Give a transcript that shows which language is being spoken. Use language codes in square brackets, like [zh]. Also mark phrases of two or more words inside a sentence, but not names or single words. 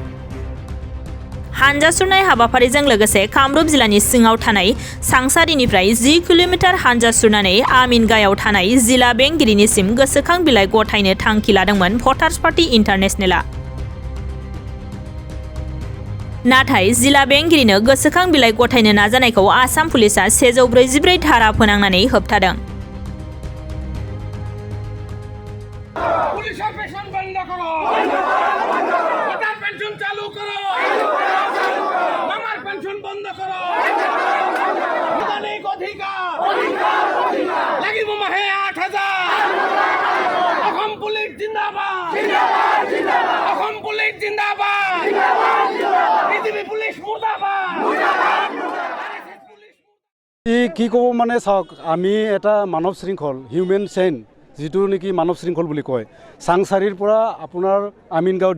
[brx] हानजा सुरनाय हाबाफारिजों लोगोसे कामरुप जिल्लानि सिङाव थानाय सांसारिनिफ्राय 10 किल'मिटार हानजा सुरनानै आमिनगायाव थानाय जिल्ला बेंगिरिनिसिम गोसोखां बिलाइ गथायनो थांखि लादोंमोन भटार्स पार्टी इन्टारनेशनेलआ नाथाय जिल्ला बेंगिरिनो गोसोखां बिलाइ गथायनो नाजानायखौ आसाम पुलिसआ 144 धारा फोनांनानै होबथादों [as] পুলিশের পেনশন বন্ধ করো ভোটার পেনশন চালু করো মামার পেনশন বন্ধ করো ভোটারের অধিকার লাগিব মাহে 8000 অসম পুলিশ জিন্দাবাদ জিন্দাবাদ জিন্দাবাদ অসম পুলিশ জিন্দাবাদ জিন্দাবাদ বিজেপি পুলিশ মুর্দাবাদ মুর্দাবাদ কি ক'ব মানে চাওক আমি এটা মানৱ শৃংখল [en] human chain [as] যিটো নেকি মানৱ শৃংখল বুলি কয় চাংচাৰীৰ পৰা আপোনাৰ আমিনগাঁও